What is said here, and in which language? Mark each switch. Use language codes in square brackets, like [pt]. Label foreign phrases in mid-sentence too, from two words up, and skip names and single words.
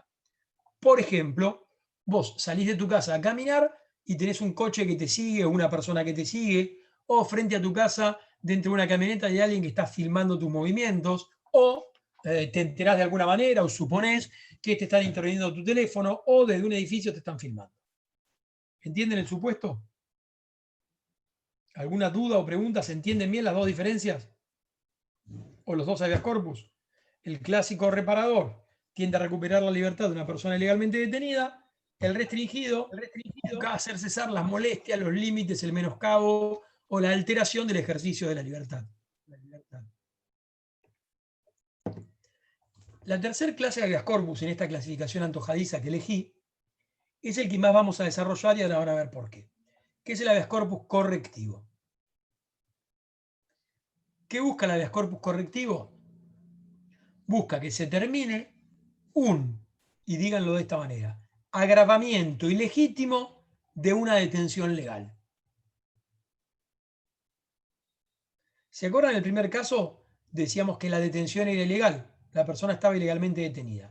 [es] Por ejemplo, vos salís de tu casa a caminar y tenés un coche que te sigue o una persona que te sigue, o frente a tu casa, dentro de una camioneta, hay alguien que está filmando tus movimientos, o te enterás de alguna manera o suponés que te están interviniendo tu teléfono, o desde un edificio te están filmando. ¿Entienden el supuesto? ¿Alguna duda o pregunta? ¿Se entienden bien las dos diferencias? ¿O los dos [la] habeas corpus? [es] El clásico reparador tiende a recuperar la libertad de una persona ilegalmente detenida. El restringido busca hacer cesar las molestias, los límites, el menoscabo o la alteración del ejercicio de la libertad. La tercera clase de [la] habeas corpus [es] en esta clasificación antojadiza que elegí es el que más vamos a desarrollar y ahora van a ver por qué, que es el [la] habeas corpus [es] correctivo. ¿Qué busca el [la] habeas corpus [es] correctivo? Busca que se termine y díganlo de esta manera, agravamiento ilegítimo de una detención legal. ¿Se acuerdan del primer caso? Decíamos que la detención era ilegal, la persona estaba ilegalmente detenida.